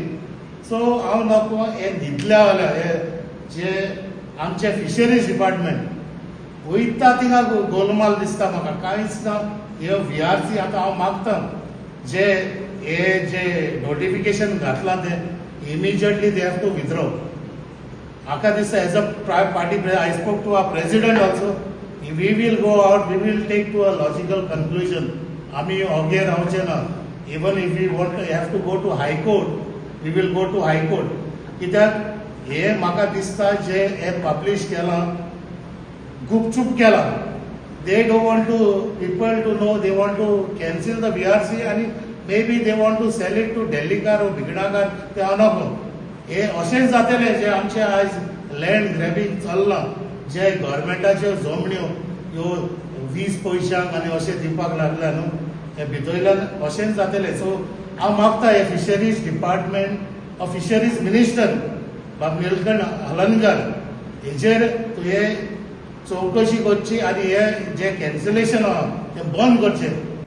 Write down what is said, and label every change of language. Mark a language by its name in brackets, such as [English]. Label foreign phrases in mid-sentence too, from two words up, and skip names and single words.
[Konkani] सो हांव नको हे दितल्या जाल्यार हे जे आमचे फिशरीज डिपार्टमेंट वयता थिंगा गोलमाल दिसता म्हाका कांयच ना. हे VRC आतां हांव मागता जे नोटिफिकेशन घातलां तें इमिजिएटली [English] they have to withdraw. [Konkani] म्हाका दिसता [English] as a party I spoke to our president also. we will go out, we will take to a logical conclusion. [Konkani] आमी ओगे रावचे ना. [English] even if we want to have to go to High Court, we will go to High Court, वी वील गो टू हायकोर्ट. [Konkani] कित्याक हे म्हाका दिसता जे हे पब्लीश केलां गुपचूप केलां. [English] They don't want to people to know. They want to cancel the VRC and maybe they want to sell it to Delhicar or Bignagar. [Konkani] ते अनको हे अशेंच जातले जे आमचे आज [English] land grabbing [Konkani] चल्लां, जे गव्हर्मेंटाच्यो जमण्यो ह्यो 20 पयशांक आनी अशें दिवपाक लागल्या न्हू, हे भितरल्यान अशेंच जातले. सो हांव मागता हे फिशरीज डिपार्टमेंट फिशरीज मिनिस्टर बाब निलकंठ हलनकर हेजेर तुवें चौकशी करची आनी हे जे कॅन्सलेशन आहा तें बंद करचें.